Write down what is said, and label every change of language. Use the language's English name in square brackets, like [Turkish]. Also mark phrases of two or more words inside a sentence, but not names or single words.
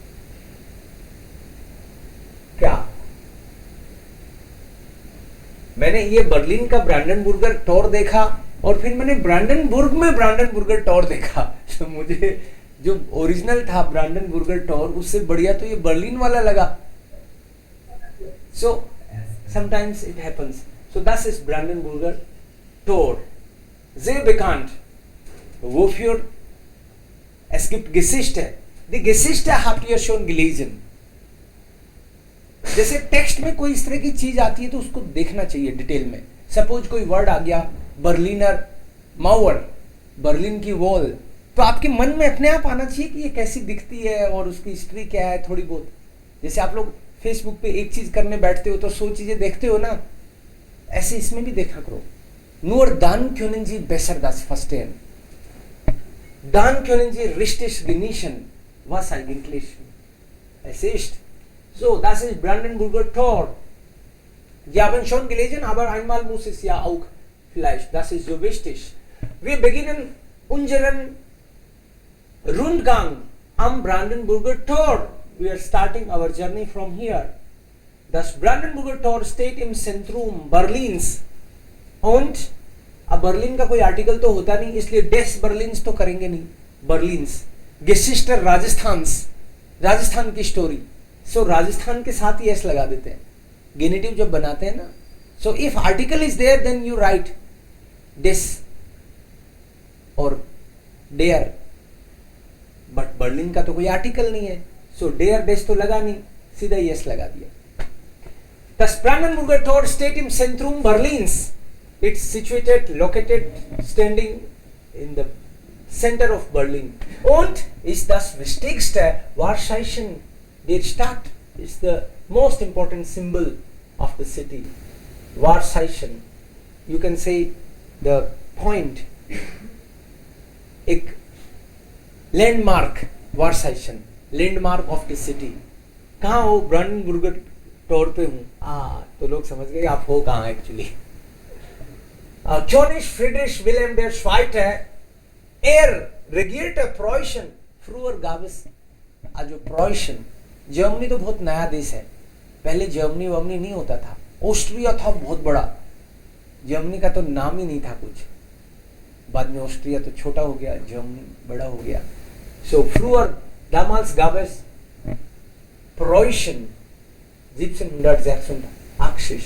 [Hindi] क्या मैंने ये बर्लिन का ब्रांडनबुर्गर टॉर देखा और फिर मैंने ब्रांडनबुर्ग में ब्रांडनबुर्गर टॉर देखा. तो मुझे जो ओरिजिनल था ब्रांडनबुर्गर टॉर उससे बढ़िया तो ये बर्लिन वाला लगा. [English] so sometimes it happens. [German] सो das ist Brandenburger Tor. Sehr bekannt. Wofür? Es gibt Geschichte. Die Geschichte habt ihr schon gelesen. [Hindi] जैसे टेक्स्ट में कोई इस तरह की चीज आती है तो उसको देखना चाहिए डिटेल में. सपोज कोई वर्ड आ गया बर्लिनर माउर, बर्लिन की वॉल, तो आपके मन में अपने आप आना चाहिए कि ये कैसी दिखती है और उसकी हिस्ट्री क्या है थोड़ी बहुत. जैसे आप लोग फेसबुक पे एक चीज करने बैठते हो तो 100 चीजें देखते हो ना, ऐसे इसमें भी देखा करो. [German] Nur dann können Sie besser das verstehen. Dann können Sie richtig genießen, was eigentlich es ist. So, das ist Brandenburger Tor. Sie haben schon gelesen, aber einmal muss es ja auch vielleicht. Das ist so wichtig. Wir beginnen unseren Rundgang am Brandenburger Tor. [English] We are starting our journey from here. [German] Das Brandenburger Tor steht im Zentrum Berlins. [Hindi] Und अब बर्लिन का कोई आर्टिकल तो होता नहीं इसलिए [German] des Berlins [Hindi] तो करेंगे नहीं. बर्लिन्स, गेसिस्टर राजस्थान, राजस्थान की स्टोरी. सो राजस्थान के साथ ही एस लगा देते हैं गेनेटिव जब बनाते हैं ना. [English] so if article is there then you write des और der. [Hindi] बट बर्लिन का तो कोई आर्टिकल नहीं है, सो [German] der des [Hindi] तो लगा नहीं, सीधा यस लगा दिया. [German] Das Brandenburger Tor steht im Zentrum Berlins. [English] It's situated, located, standing in the center of Berlin. [German] Und ist das wichtigste Wahrzeichen der Stadt. [English] It's the most important symbol of the city. Wahrzeichen. You can say the point. एक landmark, Wahrzeichen, landmark of the city. [Hindi] कहाँ हो? ब्रांडनबुर्गर टोर पे हूँ. तो लोग समझ गए आप हो कहाँ एक्चुअली. [German] König Friedrich Wilhelm der Zweite, regierte Preußen, früher gab es [Hindi] जो Preußen, जर्मनी तो बहुत नया देश है, पहले जर्मनी वर्मनी नहीं होता था, ऑस्ट्रिया था बहुत बड़ा, जर्मनी का तो नाम ही नहीं था कुछ, बाद में ऑस्ट्रिया तो छोटा हो गया, जर्मनी बड़ा हो गया. [German] So früher damals gab es Preußen 1786.